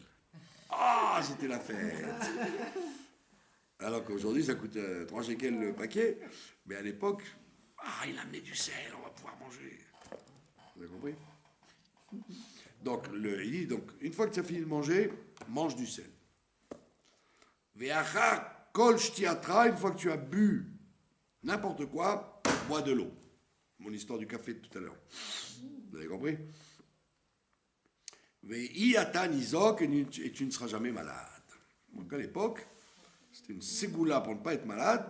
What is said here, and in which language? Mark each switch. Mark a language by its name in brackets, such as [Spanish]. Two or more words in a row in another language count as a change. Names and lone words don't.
[French] Ah, c'était la fête. Alors qu'aujourd'hui, ça coûte 3 shekels le paquet. Mais à l'époque, il a amené du sel, on va pouvoir manger. Vous avez compris? Donc, il dit, une fois que tu as fini de manger, mange du sel. [Hebrew] ואחר כל שתייתך, [French] une fois que tu as bu n'importe quoi, bois de l'eau. Mon histoire du café de tout à l'heure. Vous avez compris? Et tu ne seras jamais malade. Donc à l'époque, c'était une ségoula pour ne pas être malade.